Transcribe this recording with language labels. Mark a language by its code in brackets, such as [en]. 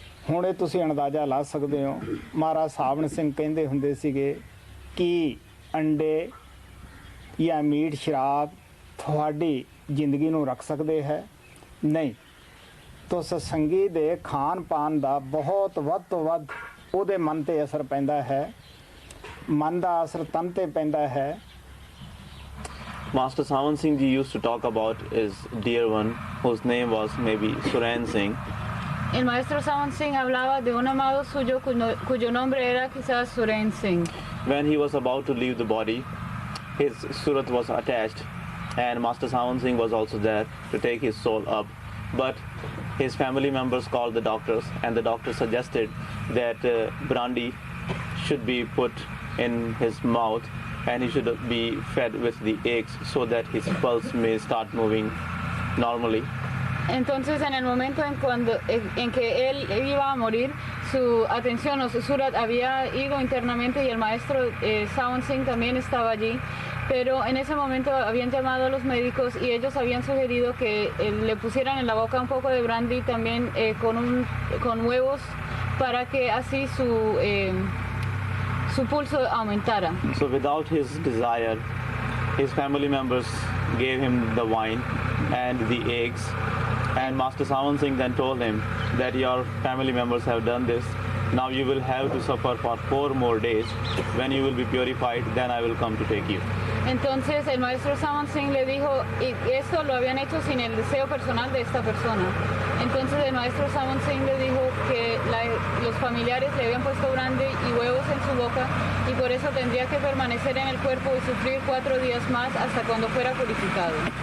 [pa] ਹੁਣ ਇਹ ਤੁਸੀਂ ਅੰਦਾਜ਼ਾ ਲਾ ਸਕਦੇ ਹੋ। ਮਹਾਰਾਜ ਸਾਵਣ ਸਿੰਘ ਕਹਿੰਦੇ ਹੁੰਦੇ ਸੀਗੇ ਕਿ ਅੰਡੇ ਜਾਂ ਮੀਟ ਸ਼ਰਾਬ ਤੁਹਾਡੀ ਜ਼ਿੰਦਗੀ ਨੂੰ ਰੱਖ ਸਕਦੇ ਹੈ? ਨਹੀਂ। ਤੋ ਸਤਸੰਗੀ ਦੇ ਖਾਣ ਪਾਣ ਦਾ ਬਹੁਤ ਵੱਧ ਤੋਂ ਵੱਧ ਉਹਦੇ ਮਨ 'ਤੇ ਅਸਰ ਪੈਂਦਾ ਹੈ। ਮਨ ਦਾ ਅਸਰ ਤਨ 'ਤੇ ਪੈਂਦਾ ਹੈ। [en] Master Sawan Singh ji used to talk about his dear one, whose name was maybe Suren Singh. [es] El maestro Sawan Singh hablaba de un amado suyo cuyo nombre era quizás Suren Singh. [en] When he was about to leave the body, his surat was attached, and Master Sawan Singh was also there to take his soul up. But his family members called the doctors, and the doctor suggested that brandy should be put in his mouth, and he should be fed with the eggs so that his pulse may start moving normally. [es] Entonces, en el momento en que él iba a morir, su atención o su surat había ido internamente, y el maestro Sawan Singh también estaba allí. Pero en ese momento habían llamado a los médicos y ellos habían sugerido que le pusieran en la boca un poco de brandy también con huevos, para que así su pulso aumentara. [en] So without his desire, his family members gave him the wine, and the eggs. And Master Sant Singh then told him that your family members have done this. Now you will have to suffer for 4 more days. When you will be purified, then I will come to take you. [es] Entonces el maestro Sant Singh le dijo, y esto lo habían hecho sin el deseo personal de esta persona. Entonces el maestro Sant Singh le dijo que los familiares le habían puesto grande y huevos en su boca y por eso tendría que permanecer en el cuerpo y sufrir 4 días más hasta cuando fuera purificado.